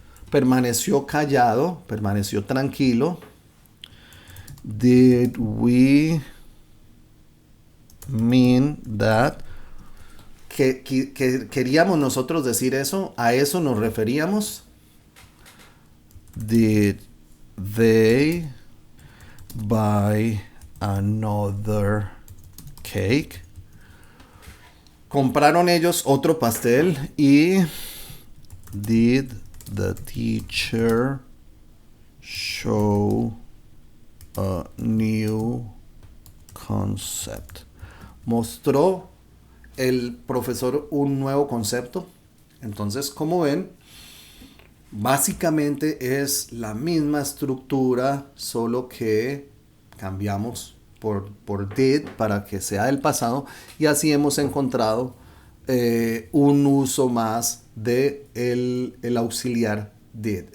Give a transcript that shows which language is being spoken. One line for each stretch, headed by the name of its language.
Spanish: Permaneció callado, permaneció tranquilo.
English: Did we mean that?
Spanish: Que queríamos nosotros decir eso, a eso nos referíamos.
English: Did they buy another cake?
Spanish: Compraron ellos otro pastel.
English: Y did the teacher show a new concept?
Spanish: Mostró el profesor un nuevo concepto. Entonces, como ven, básicamente es la misma estructura, solo que cambiamos por did para que sea del pasado, y así hemos encontrado un uso más de el auxiliar did.